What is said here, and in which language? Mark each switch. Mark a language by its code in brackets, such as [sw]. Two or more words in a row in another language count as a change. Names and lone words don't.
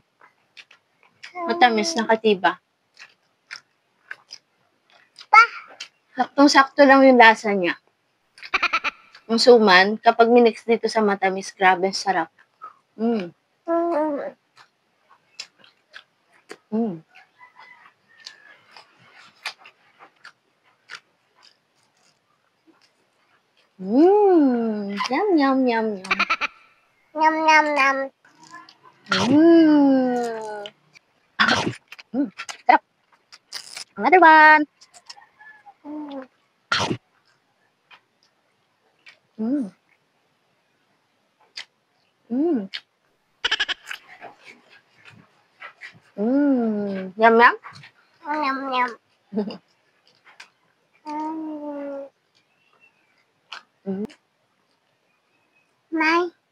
[tl] Matamis na katiba. Saktong-sakto lang yung lasa niya. Yung suman, kapag minix dito sa matamis, grabe, sarap. Yum, yum, yum, yum. Nom, nom, nom. Sarap. [en] Another one. Yum, yum. Nom, nom. [tl] Mine.